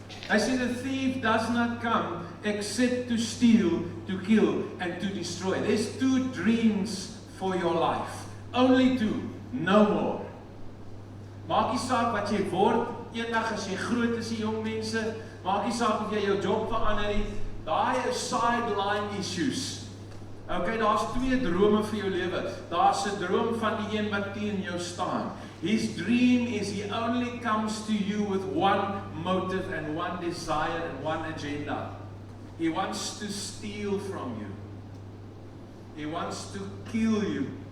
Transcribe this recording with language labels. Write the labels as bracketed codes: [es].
[af] Hy sê [en] the thief does not come except to steal, to kill and to destroy. There's 2 dreams for your life. Only 2, no more. [af] Maak nie saak wat jy word, eendag as jy groot is, die jong mense, maak nie saak of jy jou job verander het, daai is sideline issues. Okay, daar's 2 drome vir jou lewe. Daar's 'n droom van die een wat teen jou staan. [en] His dream is he only comes to you with one motive and one desire and one agenda. He wants to steal from you. He wants to kill you.